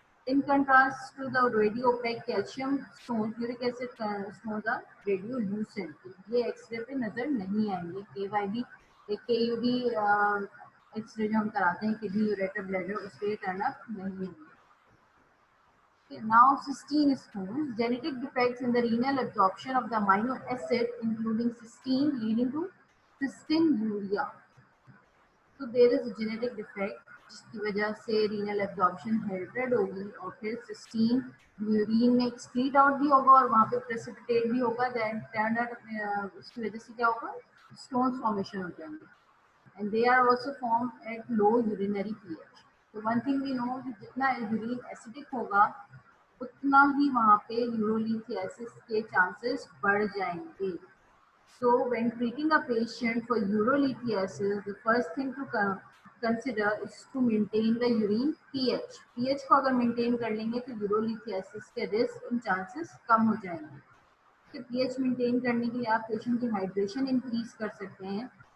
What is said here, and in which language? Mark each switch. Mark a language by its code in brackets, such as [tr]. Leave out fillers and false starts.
[en] In contrast to the radiopaque calcium stones, uric acid stones are radiolucent. [hi] ये x ray पे नजर नहीं आएंगे। KYB KUB एक्सरे जो हम कराते हैं किडनी, यूरेटर, ब्लैडर, उस पर टर्न अप नहीं होंगे। [en] Now cystine stones, genetic defects in the renal absorption of the amino acid including cysteine leading to cystinuria. So there is a genetic defect [hi] जिसकी वजह से रीनल एब्जॉर्प्शन हेल्टेड होगी और फिर सिस्टीन यूरिन में एक्सक्रीट आउट भी होगा और वहाँ पे प्रेसिपिटेट भी होगा, देन टर्न आउट उसकी वजह से क्या होगा, स्टोन्स फॉर्मेशन हो जाएंगे [en] And they are also form at low urinary pH. [hi] तो [en] one thing we know [hi] कि जितना यूरिन एसिडिक होगा उतना ही वहाँ पे यूरोलिथियासिस के चांसेस बढ़ जाएंगे। [en] So when treating a patient for urolithiasis, the first thing to consider is to maintain the urine pH. [hi] pH को अगर maintain कर लेंगे तो urolithiasis के risk and chances कम हो जाएंगे। तो pH maintain करने के लिए आप patient की hydration increase कर सकते हैं।